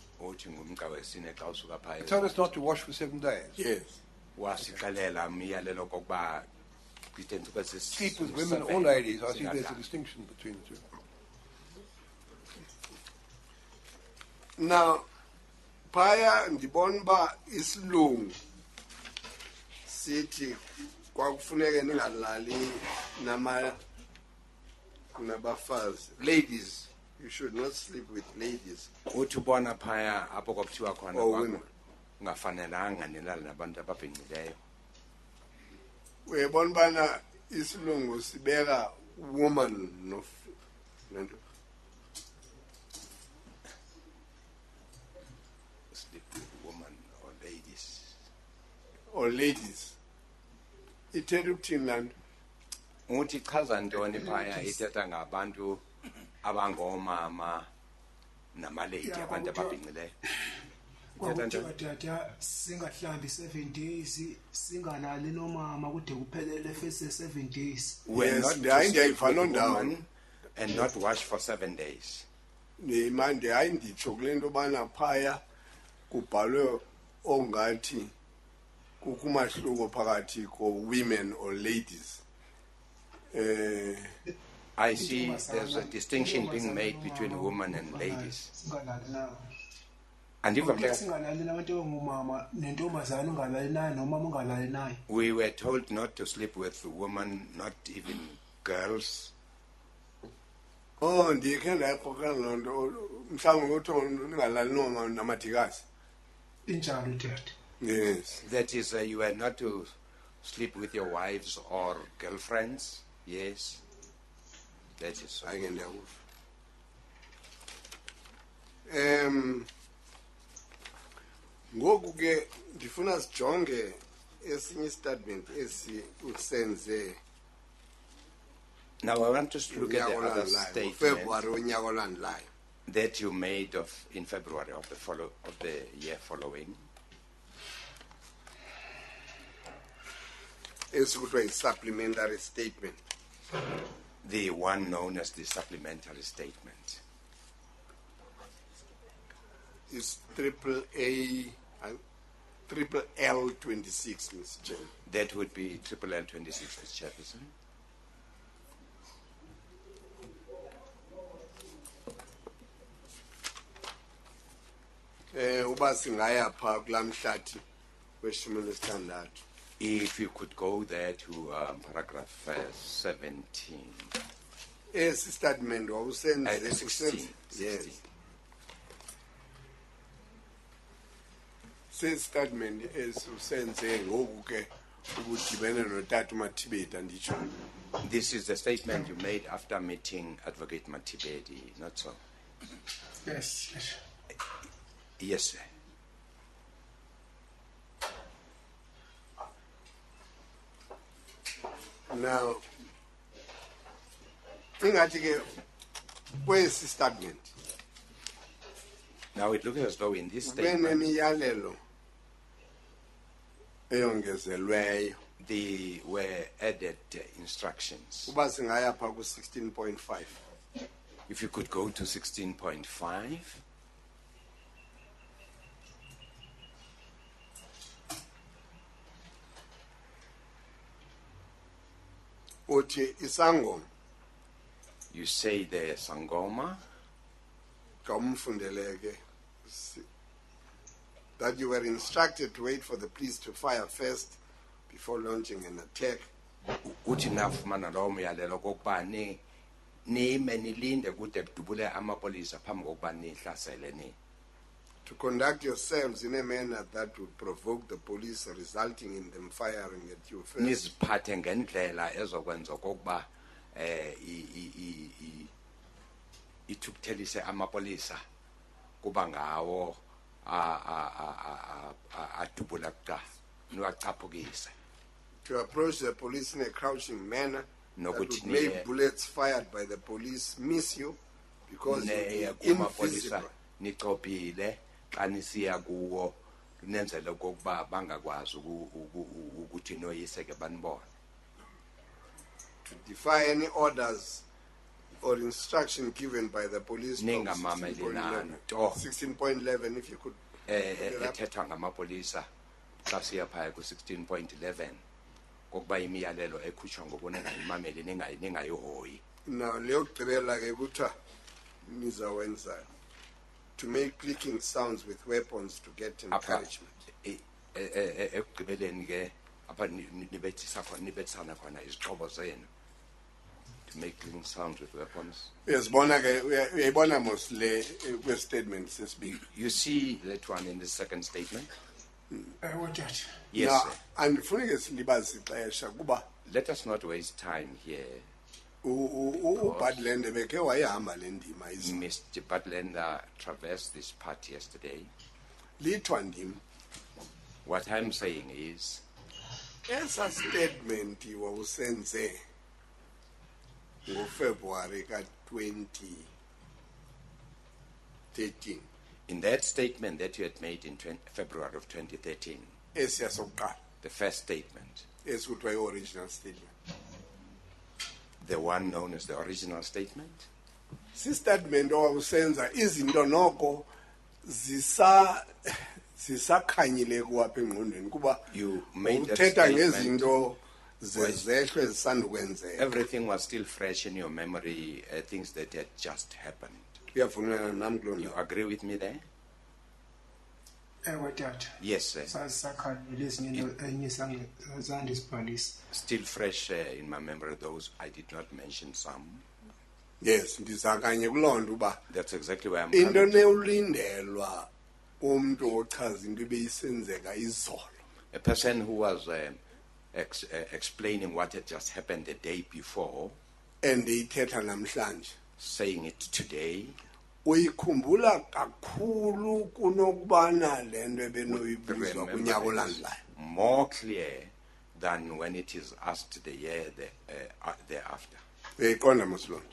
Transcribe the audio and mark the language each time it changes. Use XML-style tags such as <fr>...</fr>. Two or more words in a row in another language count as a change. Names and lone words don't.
<en>You told us not to wash for 7 days. Yes. Sleep with women or ladies. I see there's a distinction between the two. Now,</en> <xh>phaya ndibona uba isilungu sithi kwakufuneke ningalali nabafazi.</xh> <en>Ladies, you should not sleep with ladies.</en> <xh>Uthi ubona phaya apho kwakuthiwa khona</xh> <en>Or women.</en> <xh>ungafanelanga nilale nabantu ababhinqileyo. Uyabona bana isilungu sibeka woman nento.</xh> <en>Sleep with women or ladies. Or ladies.</en> <xh>Ithetha ukuthini laa nto? Uthi chaza ntoni phaya ithetha ngabantu abangomama namalady abantu ababhinqileyo. Kwakuthiwa tata singahlambi</xh> <en>7 days</en> <xh>singalali nomama kude kuphelele</xh> <en>first 7 days. We're not to sleep with women and not wash for 7 days.</en> <xh>Manje hayi nditsho kule nto bana phaya kubhalwe ongathi kukho umahluko phakathi ko</xh> <en>women or ladies. I see there's a distinction being made between women and ladies. And even we were told not to sleep with women, not even girls.</en> <xh>Oh, ndikhe ndayiqokelela loo nto mhlawumbi kuthiwa ningalali namadikazi. Injalo tata.</xh> <en>Yes. That is, you were not to sleep with your wives or girlfriends. Yes. That is so.</en> <xh>Ayike ndiyakuva. Ngoku ke ndifuna sijonge esinye statement esi usenze.</xh> <en>Now I want us to look at the other statement</en> <xh>February onyaka olandelayo.</xh> <en>that you made in February of the year following.</en> <xh>esikuthiwa yi-</xh> <en>supplementary statement. The one known as the supplementary statement. Is triple L 26, Mr. Chairman. That would be triple L 26, Mr. Chairperson.</en> <xh>Uba singaya pha kulamhlathi weshumi lesithandathu.</xh> <en>If you could go there to paragraph 17.</en> <xh>Esi statement wawusenze</xh> <en>16. yes. Says statement</en> <xh>esusenze ngoku ke ukudibene noTata Mathibedi anditsho.</xh> <en>This is the statement you made after meeting Advocate Mathibedi, not so? Yes. Yes, sir. Now,</en> <xh>ingathi ke kwesi statement</xh> <en>Now it looks as though in this statement</en> <xh>benemiyalelo eyongezelweyo.</xh> <en>there were added instructions.</en> <xh>Uba singaya pha ku 16.5.</xh> <en>If you could go to 16.5.</en> <xh>Uthi isangoma</xh> <en>You say the Sangoma, kamfundeleke that you were instructed to wait for the police to fire first before launching an attack.</en> <xh>uthi nafumana lowo myalelo kokuba nime nilinde kude kudubule amapolisa phambi kokuba nihlasele ni.</xh> <en>To conduct yourselves in a manner that would provoke the police, resulting in them firing at you first.</en> <xh>Niziphathe ngendlela ezokwenza kokuba ithukuthelise amapolisa kuba ngawo adubula kuqala niwacaphukise.</xh> <en>To approach the police in a crouching manner that would</en> <xh>Nokuthi</xh> <en>make bullets fired by the police miss you because</en> <xh>neye</xh> <en>you're</en> <xh>kumapolisa</xh> <en>invisible.</en> <xh>nicophile xa nisiya kuwo nenzele kokuba bangakwazi ukuthi noyiseke banibone.</xh> <en>To defy any orders or instruction given by the police.</en> <xh>Ningamameli 16.11. nanto</xh> <en>16.11 if you could.</en> <xh>ethethwa ngamapolisa xa siya phaya ku 16.11 kokuba imiyalelo ekhutshwa ngokunengayimameli ningayihoyi.</xh> <en>Now</en> <xh>leyokugqibela ke kuthiwa nizawenza</xh> <en>to make clicking sounds with weapons to get encouragement.</en> <xh>Ekugqibeleni ke apha nibethisana khona izixhobo zenu</xh> <en>to make clicking sounds with weapons.</en> <xh>Uyazibona ke uyayibona mos le statement sesibili.</xh> <en>You see that one in the second statement? What that? Yes, Now sir.</en> <xh>andifuni ke silibazi ixesha kuba</xh> <en>Let us not waste time here.</en> <xh>uBadland bekhe wayihamba le ndima izolo.</xh> <en>Mr. Butlander traversed this part yesterday.</en> <xh>Lithwa ndim</xh> <en>What I'm saying is,</en> <xh>esa statement wawusenze ngoFebruary ka 2013</xh> <en>in that statement that you had made in February of 2013,</en> <xh>esiya sokuqala</xh> <en>the first statement,</en> <xh>esikuthiwa i-</xh> <en>original statement. the one known as the original statement,</en> <xh>Si statement owawusenza izinto noko zisakhanyile kuwapha engqondweni kuba</xh> <en>you made that</en> <xh>uthetha</xh> <en>statement.</en> <xh>ngezinto zezehlo ezisandukwenzeka.</xh> <en>Everything was still fresh in your memory, things that had just happened.</en> <xh>Uyavumelana nami kuloo</xh> <en>You</en> <xh>nto?</xh> <en>agree with me there? What that? Yes, sir.</en> <xh>Sasakhalile ezinye enye zandisibhalisa.</xh> <en>Still fresh in my memory, those I did not mention some. Yes,</en> <xh>ndizakanye kuloo nto uba</xh> <en>That's exactly where I'm</en> <xh>into</xh> <en>coming from.</en> <xh>neulindelwa umntu ochaza into ebeyisenzeka izolo.</xh> <en>A person who was explaining what had just happened the day before,</en> <xh>And eyithetha namhlanje.</xh> <en>saying it today,</en> <xh>Uyikhumbula kakhulu kunokubana le nto ebenoyibuzwa</xh> <en>remember</en> <xh>kunyaka</xh> <en>it</en> <xh>olandelayo.</xh> <en>more clear than when it is asked the year thereafter.</en> <xh>Uyayiqonda mos loo nto?</xh>